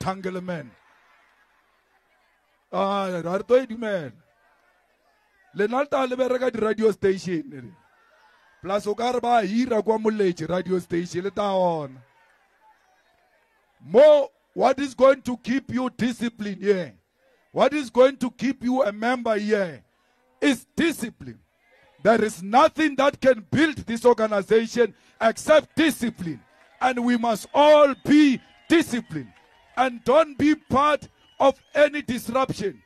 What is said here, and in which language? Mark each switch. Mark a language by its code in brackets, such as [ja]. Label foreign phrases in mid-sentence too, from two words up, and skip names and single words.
[nso] Ra re to dumela le nata le bereka di [en] radio station plus [nso] o ka re ba hira kwa moletši [en] radio station [nso] le ta ona mo. [en] What is going to keep you disciplined here? What is going to keep you a member here is discipline. There is nothing that can build this organization except discipline. And we must all be disciplined and don't be part of any disruption.